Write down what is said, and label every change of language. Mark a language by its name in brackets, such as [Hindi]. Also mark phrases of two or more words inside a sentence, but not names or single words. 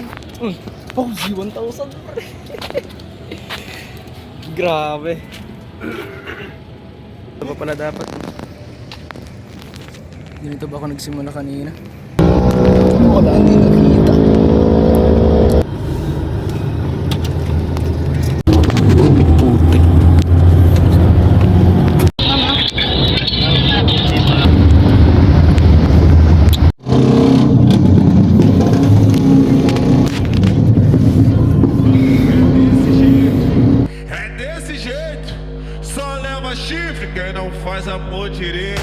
[Filipino] Oh, 1,000. Grabe. Ito pa pala dapat. Ganito ba ako nagsimula kanina? Wala din nakita. Putik. [Portuguese] É desse jeito, só leva chifre quem não faz amor direito.